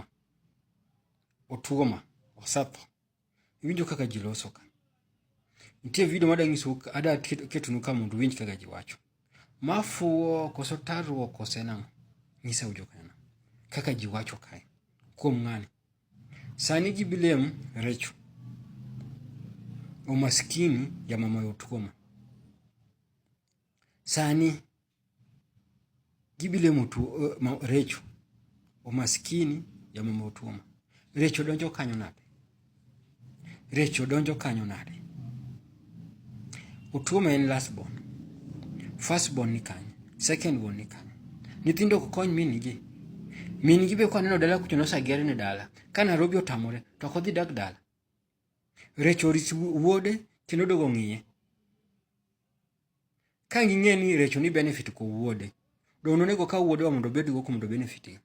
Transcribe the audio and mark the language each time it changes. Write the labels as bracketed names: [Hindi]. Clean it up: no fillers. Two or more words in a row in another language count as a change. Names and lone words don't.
[Luo (Kenya and Tanzania)] Otuoma osetho. Iwinjo kaka ji loso ka. Nitie video madang'iso ada ketonu ka mondo uwinj kaka ji wacho. Mafuo koso tarruok koso nang'o. Nyisa ujokana. Kaka ji wacho kae. Kuom ng'ani. Sani ji bilem Recho. [Swahili] Umaskini ya mama Otuoma. [Luo (Kenya and Tanzania)] Sani gibilemo Recho. [Swahili] Umaskini ya mama Otuoma. [Luo (Kenya and Tanzania)] Recho donjo kanyo nade. Recho donjo kanyo nade. Otuoma en [English] last born. First born [Luo (Kenya and Tanzania)] ni kanyo. [English] Second born [Luo (Kenya and Tanzania)] ni kanyo. Nyithindo kokony minigi. Minigi be kwa neno dala kuchono sagere ni dala. Ka Nairobi otamore, to kodhi dak dala. Recho orisi wuode kendo dogo ng'iye. Ka ng'ing'e ni Recho ni benefit ko wuode. Dono nego ka wuode wa mondo bedgo ko mondo benefit.